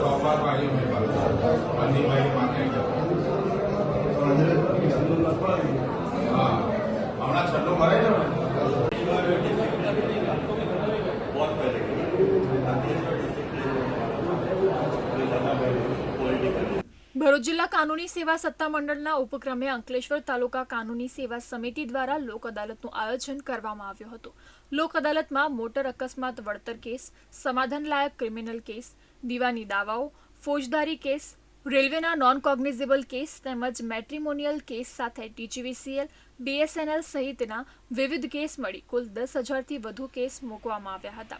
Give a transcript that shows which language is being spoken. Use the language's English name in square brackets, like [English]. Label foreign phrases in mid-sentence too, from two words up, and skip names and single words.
[Gujarati] अपार भाइयों में अन्य भाई मांगे हाँ हमारा छठो भराई जाओ बहुत पहले ભરૂચ જિલ્લા કાનૂની સેવા સત્તામંડળના ઉપક્રમે અંકલેશ્વર તાલુકા કાનૂની સેવા સમિતિ દ્વારા લોક અદાલતનું આયોજન કરવામાં આવ્યું હતું। લોક અદાલતમાં મોટર અકસ્માત વળતર કેસ, સમાધાનલાયક ક્રિમિનલ કેસ, દીવાની દાવાઓ, ફોજદારી કેસ, રેલવેના નોન કોગ્નિઝેબલ કેસ તેમજ મેટ્રિમોનિયલ કેસ સાથે ટીજીવીસીએલ, બીએસએનએલ સહિતના વિવિધ કેસ મળી કુલ 10,000થી વધુ કેસ મૂકવામાં આવ્યા હતા।